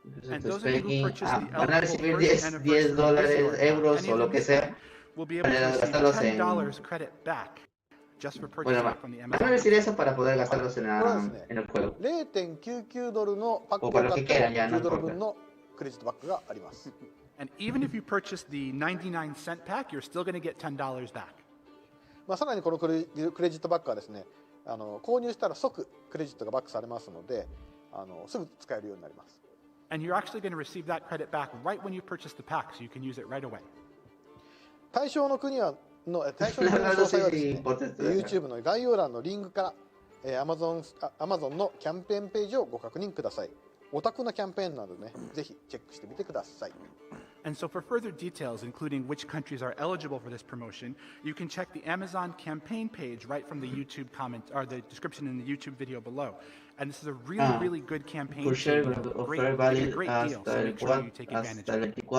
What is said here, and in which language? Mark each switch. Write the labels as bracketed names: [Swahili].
[English] And those of you who purchase the eligible first anniversary euros [Spanish] o lo que sea, [English] will be able to receive $10 credit back just for purchasing from the Amazon. [Spanish] van a recibir eso para poder gastarlos en el juego. [Japanese] 0.99 ドルのパックを買ったら10ドル分のクレジットバックがあります。 [English] And even if you purchase the 99-cent pack, you're still going to get $10 back. [Japanese] さらにこのクレジットバックはですね、購入したら即クレジットがバックされますので、すぐ使えるようになります。 [English] And you're actually going to receive that credit back right when you purchase the pack, so you can use it right away. [Japanese] 対象の国の詳細はですね、YouTube の概要欄のリンクから、Amazon のキャンペーンページをご確認ください。お得なキャンペーンなどね、ぜひチェックしてみてください。 [English] And so for further details, including which countries are eligible for this promotion, you can check the Amazon campaign page right from the YouTube comment or the description in the YouTube video below. And this is a really good campaign. For sure, great deal. So make sure you take advantage of it.